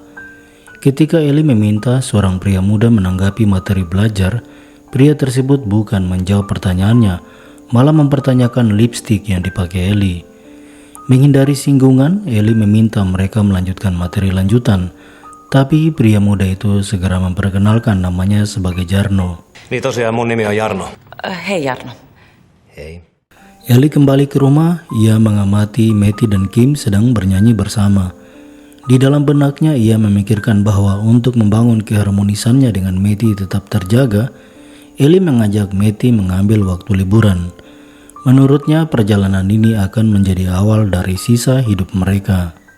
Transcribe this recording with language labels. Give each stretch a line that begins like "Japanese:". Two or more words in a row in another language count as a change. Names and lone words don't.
Indonesian: Ketika Ellie meminta seorang pria muda menanggapi materi belajar, pria tersebut bukan menjawab pertanyaannya, malah mempertanyakan lipstik yang dipakai Ellie. Menghindari singgungan, Ellie meminta mereka melanjutkan materi lanjutan, tapi pria muda itu segera memperkenalkan namanya sebagai Jarno.
Finnish: Niin tosiaan mun nimi on Jarno. Hei Jarno. Hei.
Indonesian: Ellie kembali ke rumah, ia mengamati Matty dan Kim sedang bernyanyi bersama. Di dalam benaknya ia memikirkan bahwa untuk membangun keharmonisannya dengan Matty tetap terjaga, Ellie mengajak Matty mengambil waktu liburan. Menurutnya perjalanan ini akan menjadi awal dari sisa hidup mereka.